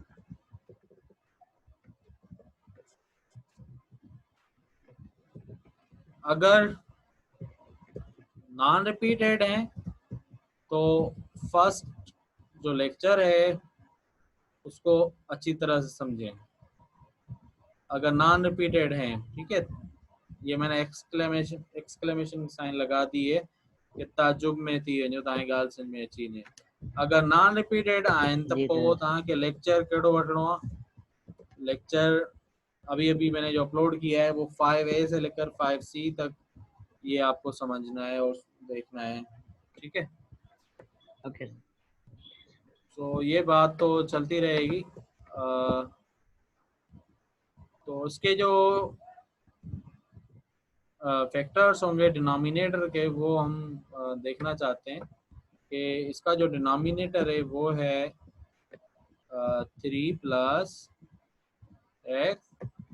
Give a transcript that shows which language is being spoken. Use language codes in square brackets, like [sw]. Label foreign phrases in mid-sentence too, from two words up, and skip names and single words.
[hi] अगर [en] non repeated [hi] हैं तो फर्स्ट जो लेक्चर है उसको अच्छी तरह से समझें। अगर [en] non repeated [hi] हैं, ठीक है, ये मैंने [en] exclamation sign [hi] लगा दी है कि ताजुब में थी [sd] जो तव्हांजी ॻाल्हि समझ में अची वञे। अगर [en] non repeated [sd] आहिनि त जी पोइ सर। तव्हांखे लेक्चर कहिड़ो वठिणो आहे। [hi] लेक्चर अभी अभी मैंने जो अपलोड किया है वो 5A से लेकर 5C तक ये आपको समझना है और देखना है, ठीक है। ओके। तो ये बात तो चलती रहेगी। तो इसके जो फैक्टर्स होंगे डिनोमिनेटर के वो हम देखना चाहते हैं कि इसका जो डिनोमिनेटर है वो है 3 [en] plus x.